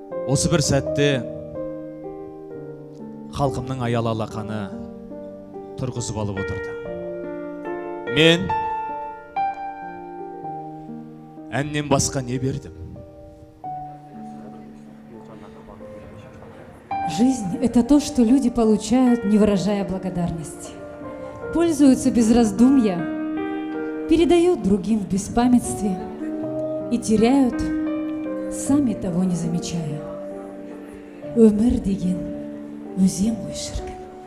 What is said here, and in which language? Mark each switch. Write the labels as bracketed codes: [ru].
[kk] Осы бір сәтте халқымның аялы алақаны тұрғызып алып отырды. Мен әннен басқа не бердім? [ru] Жизнь – это то, что люди получают, не выражая благодарности. Пользуются без раздумья, передают другим в беспамятстве и теряют, сами того не замечая. [kk] Өмір деген өзен ғой шіркін.